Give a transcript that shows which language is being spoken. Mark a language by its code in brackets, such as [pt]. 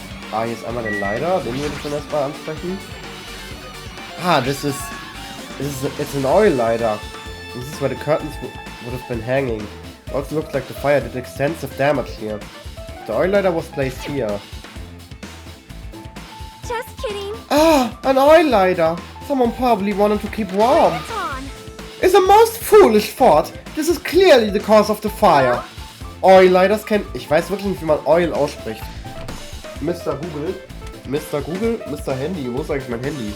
[de] Ah, hier ist einmal der Leiter. Den würde ich dann erstmal ansprechen. [en] Ah, it's an oil lighter. This is where the curtains would have been hanging. Also looks like the fire did extensive damage here. The oil lighter was placed here. Just kidding. Ah, an oil lighter. Someone probably wanted to keep warm. It's on. It's a most foolish thought. This is clearly the cause of the fire. Oil lighters can... [de] Ich weiß wirklich nicht, wie man Oil ausspricht. Mr. Google, Mr. Handy. Wo ist eigentlich mein Handy?